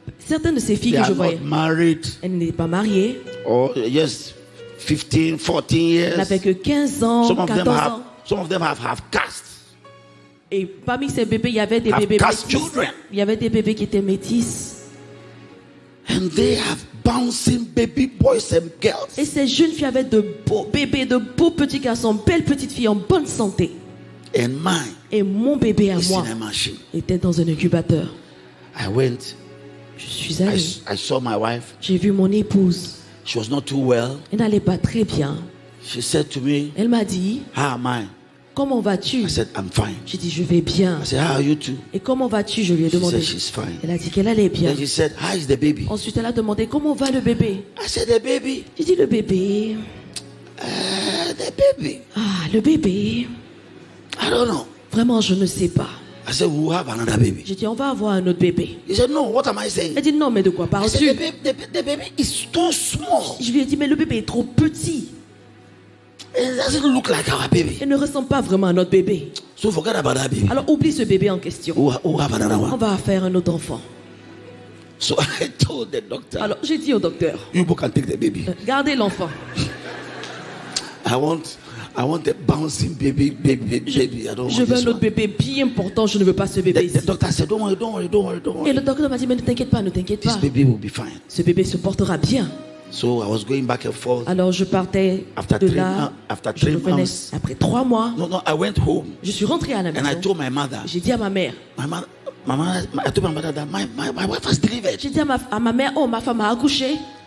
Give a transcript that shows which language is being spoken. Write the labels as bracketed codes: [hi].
[fr] Certaines de ces filles [en] they [fr] que je [en] are [fr] voyais, [en] not married [fr] elles n'étaient pas mariées. [en] or just 15, 14 [fr] Elles [en] years. [fr] n'avaient que 15 ans, [en] Some of them [fr] 14 [en] have, [fr] ans. [en] some of them have cast. [fr] Et parmi ces bébés, il y avait des [en] Have [fr] bébés [en] cast [fr] métis. [en] children. [fr] Il y avait des bébés qui étaient métis. [en] And they have bouncing baby boys and girls. [fr] Et ces jeunes filles avaient de beaux bébés, de beaux petits garçons, belles petites filles en bonne santé. [en] And mine [fr] Et mon bébé à [en] is [fr] moi [en] in a machine. [fr] était dans un incubateur. [en] I went, [fr] Je suis allée. [en] I saw my wife. [fr] J'ai vu mon épouse. [en] She was not too well. [fr] Elle n'allait pas très bien. [en] She said to me, [fr] Elle m'a dit, [en] how am I? [fr] comment vas-tu? [en] I said, I'm fine. [fr] J'ai dit, je vais bien. [en] I said, how are you too? [fr] Et comment vas-tu? Je lui ai [en] She [fr] demandé. [en] said, she's fine. [fr] Elle a dit qu'elle allait bien. [en] Then she said, how is the baby? [fr] Ensuite, elle a demandé comment va le bébé. [en] I said, the baby. [fr] J'ai dit, le bébé. [en] The baby. [fr] Ah, le bébé. [en] I don't know. [fr] Vraiment, je ne sais pas. [en] I said, we'll have another baby. [fr] J'ai dit, on va avoir un autre bébé. [en] He said, no, what am I saying? [fr] Elle dit, non, mais de quoi [en] I [fr] parles-tu? [en] said, the baby is too small. [fr] Je lui ai dit, mais le bébé est trop petit. [en] It doesn't look like our baby. [fr] Il ne ressemble pas vraiment à notre bébé. [en] So forget about that baby. [fr] Alors, oublie ce bébé en question. [en] We'll have another [fr] On [en] one. [fr] va faire un autre enfant. [en] So I told the doctor, [fr] Alors, j'ai dit au docteur, [en] you both can take the baby. [fr] gardez l'enfant. [en] I want a bouncing baby. I don't [fr] Je [en] want [fr] veux [en] this [fr] un autre [en] one. [fr] bébé bien important. Je ne veux pas ce bébé [en] The [fr] ici. [en] doctor said, don't worry. [fr] Et le docteur m'a dit, mais ne t'inquiète pas, ne t'inquiète [en] This [fr] pas. [en] baby will be fine. [fr] Ce bébé se portera bien. [en] So I was going back and forth. [fr] Alors, je partais [en] After [fr] de [en] three [fr] là. [en] months- after [fr] Je [en] three [fr] revenais [en] months. [fr] après 3 mois. [en] No, I went home [fr] Je suis rentrée à la [en] and I [fr] maison. [en] told my mother, [fr] J'ai dit à ma mère. [en] I told my mother that my wife has delivered. [fr] J'ai dit à ma mère, oh, ma femme a accouché.